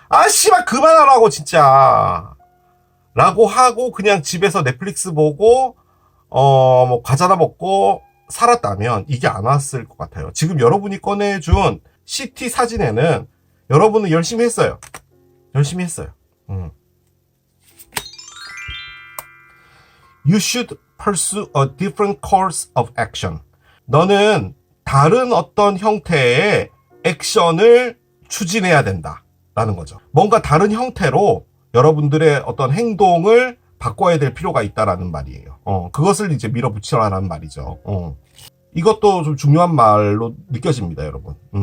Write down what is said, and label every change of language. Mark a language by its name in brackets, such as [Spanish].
[Korean] 씨발, 그만하라고, 진짜. 라고 하고, 그냥 집에서 넷플릭스 보고, 뭐, 과자나 먹고, 살았다면, 이게 안 왔을 것 같아요. 지금 여러분이 꺼내준 CT 사진에는, 여러분은 열심히 했어요. [English] You should pursue a different course of action. [Korean] 너는 다른 어떤 형태의 액션을 추진해야 된다. 라는 거죠. 뭔가 다른 형태로 여러분들의 어떤 행동을 바꿔야 될 필요가 있다라는 말이에요. 그것을 이제 밀어붙이라는 말이죠. 이것도 좀 중요한 말로 느껴집니다, 여러분.